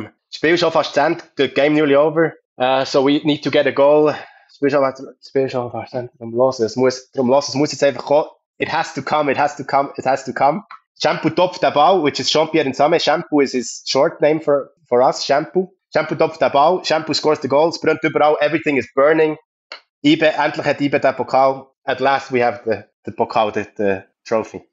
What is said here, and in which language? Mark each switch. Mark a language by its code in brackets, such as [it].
[de] Spiel schon fast zu Ende. [en] The game nearly over. So we need to get a goal. [de] Spiel schon fast zu Ende. Es muss jetzt einfach kommen. [en] It has to come. [de] Shampoo topft den Ball, [en] which is Jean-Pierre Nsame. Shampoo is his short name for us. [de] Shampoo topft den Ball. [en] Shampoo scores the goals. [de] Brennt überall. [en] Everything is burning. [de] Endlich hat IBE den Pokal. [en] At last we have the Pokal, the trophy.